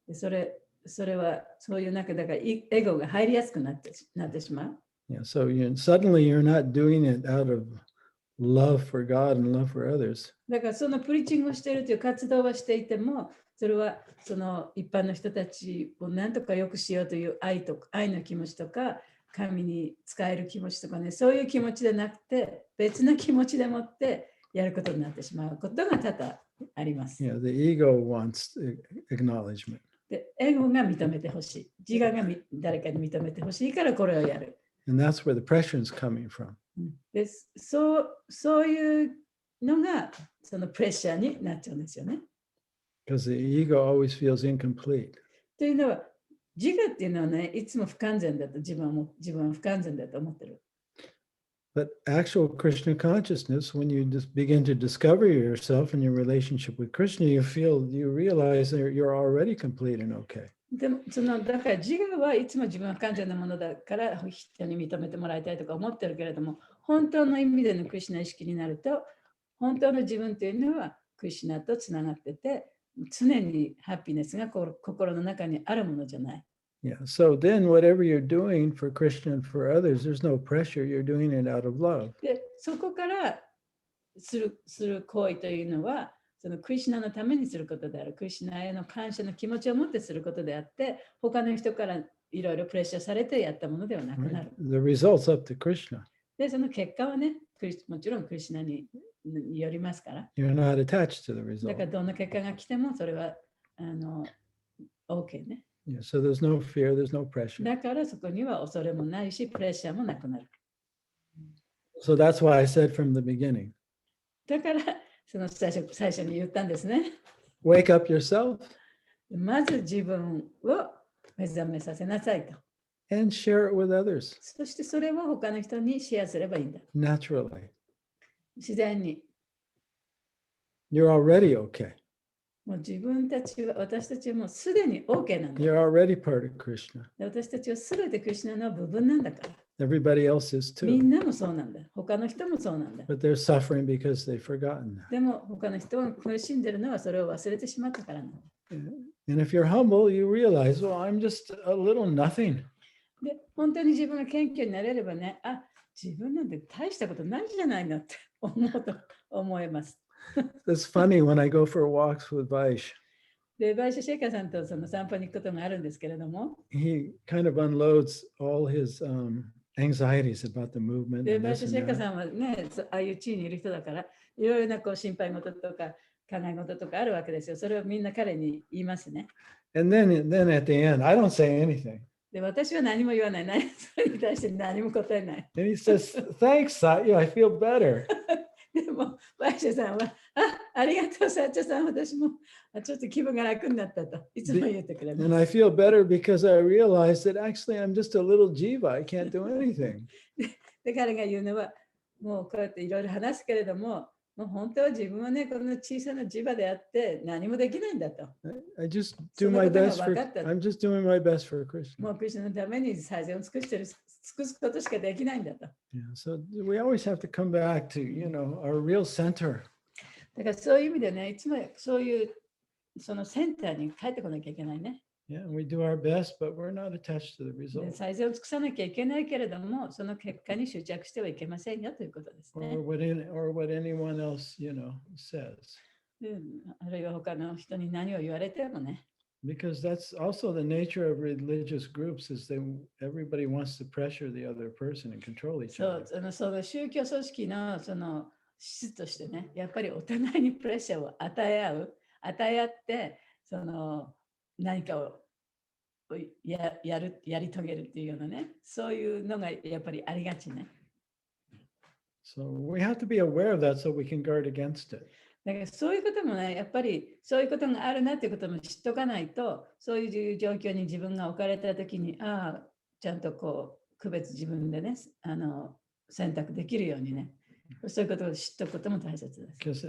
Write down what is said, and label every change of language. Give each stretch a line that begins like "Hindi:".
Japanese: でそれはそういう中だからエゴが入りやすくなってしまう。
English: Yeah, so suddenly you're not doing it out of love for God and love for others.
Japanese: だからそのプリーチングをしているという活動はしていても、それはその一般の人たちを何とか良くしようという愛の気持ちとか、神に仕える気持ちとかね、そういう気持ちでなくて、別の気持ちでもってやることになってしまうことが多々あります。
English: Yeah, the ego wants acknowledgement.
Japanese: で、エゴが認めてほしい。自我が誰かに認めてほしいからこれをやる。
English: And that's where the pressure is coming from.
Japanese: で、そういうのがそのプレッシャーになっちゃうんですよね。
English: Because the ego always feels incomplete.
Japanese: というのは、自我っていうのはね、いつも不完全だと自分は不完全だと思ってる。
English: But actual Krishna consciousness, when you just begin to discover yourself and your relationship with Krishna, you realize that you're already complete and okay.
Japanese: でもだから自我はいつも自分は不完全なものだから人に認めてもらいたいとか思ってるけれども、本当の意味でのクリシュナ意識になると、本当の自分というのはクリシュナとつながってて、常にハッピネスが心の中にあるものじゃない。
English: Yeah, so then whatever you're doing for Krishna and for others, there's no pressure. You're doing it out of love.
Japanese: で、そこからする行為というのは、そのクリシュナのためにすることである。クリシュナへの感謝の気持ちを持ってすることであって、他の人からいろいろプレッシャーされてやったものではなくなる。
English: The result's up to Krishna.
Japanese: で、その結果はね、もちろんクリシュナによりますから。
English: You're not attached to the
Japanese: だ
English: result.
Japanese: からどんな結果が来てもそれはOK ね。
English: Yeah, so there's no fear, there's no pressure.
Japanese: だからそこには恐れもないし、プレッシャーもなくなる。
English: So that's why I said from the beginning.
Japanese: だからその最初に言ったんですね。
English: Wake up yourself.
Japanese: まず自分を目覚めさせなさいと。
English: And share it with others.
Japanese: そしてそれを他の人にシェアすればいいんだ。
English: Naturally.
Japanese: 自然に。
English: You're already okay.
Japanese: もう私たちはもうすでに OK なんだ。
English: You're already part of Krishna.
Japanese: 私たちはすべてクリシュナの部分なんだから。
English: Everybody else is
Japanese: み
English: too.
Japanese: んなもそうなんだ。他の人もそうなんだ。
English: But they're suffering because they've forgotten that.
Japanese: でも他の人が苦しんでるのはそれを忘れてしまったからなんだ。
English: And if you're humble, you realize, well, I'm just a little nothing.
Japanese: で、本当に自分が謙虚になれればね、自分なんて大したことないじゃないのって思います。
English: It's funny when I go for walks with Vaish.
Japanese: で、バイシャシェイカーさんとその散歩に行くことがあるんですけれども、
English: He kind of unloads all his anxieties about the movement.
Japanese: で、
English: And
Japanese: バイシャ
English: this
Japanese: シェイ
English: and
Japanese: カー
English: that.
Japanese: さんはね、ああいう地位にいる人だから、いろいろな心配事とか考え事とかあるわけですよ。それをみんな彼に言いますね。
English: And then at the end, I don't say anything.
Japanese: で、私は何も言わない。それに対して何も答えない。
English: And he says, thanks, Satya, I feel better.
Japanese: でも、ワイシャさんは、ありがとう、サッチャさん、私もちょっと気分が楽になったといつも言ってくれます。
English: And I feel better because I realized that actually I'm just a little jiva. I can't do anything.
Japanese: で、彼が言うのは、もうこうやっていろいろ話すけれども、もう本当は自分はね、この小さな磁場であって何もできないんだと。
English: I just do my best for, I'm just doing my best for Krishna.
Japanese: もうクリスチャンのために最善を尽くすことしかできないんだと。
English: Yeah, so we always have to come back to, our real center.
Japanese: だからそういう意味でね、いつもそういうそのセンターに帰ってこなきゃいけないね。
English: Yeah, we do our best, but we're not attached to the result.
Japanese: 最善を尽くさなきゃいけないけれども、その結果に執着してはいけませんよということですね。
English: Or what anyone else, says.
Japanese: あるいは他の人に何を言われてもね。
English: Because that's also the nature of religious groups is that everybody wants to pressure the other person and control each other.
Japanese: その宗教組織のその質としてね、やっぱりお互いにプレッシャーを与え合って、その何かをやり遂げるっていうようなね、そういうのがやっぱりありがちね。
English: So we have to be aware of that so we can guard against it.
Japanese: だからそういうこともね、やっぱりそういうことがあるなっていうことも知っとかないと、そういう状況に自分が置かれたときに、ちゃんとこう、区別自分でね、選択できるようにね、そういうことを知っとくことも大切です。